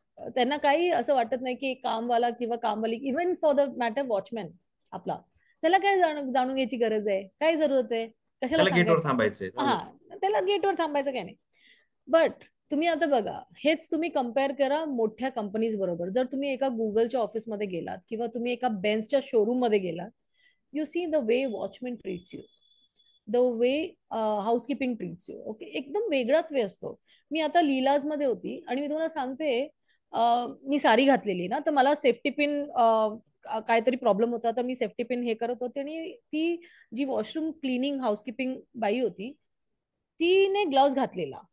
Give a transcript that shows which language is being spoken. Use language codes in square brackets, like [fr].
[mr] त्यांना काही असं वाटत नाही की कामवाला किंवा कामवाली, [en] even for the matter watchman [mr] आपला, त्याला काय जाणून घ्यायची गरज आहे, काय जरूरत आहे, कशाला त्याला गेटवर सांगायचं. थांबायचंय, झालं. हा, त्याला गेटवर थांबायचं काय नाही. बट तुम्ही आता बघा, हेच तुम्ही कम्पेअर करा मोठ्या कंपनीज बरोबर. जर तुम्ही एका गुगलच्या ऑफिसमध्ये गेलात किंवा तुम्ही एका बेन्सच्या शोरूम मध्ये गेलात, [en] You see the way watchman treats you. The way housekeeping treats you. [mr] Okay, एकदम वेगळाच वे असतो. मी आता लीलाज मध्ये होती आणि मी तुम्हाला सांगते, मी साडी घातलेली ना, तर मला सेफ्टी पिन काहीतरी प्रॉब्लेम होता, तर मी सेफ्टी पिन हे करत होते, आणि ती जी वॉशरूम क्लिनिंग हाऊसकीपिंग बाई होती, तिने ग्लव्स घातलेला.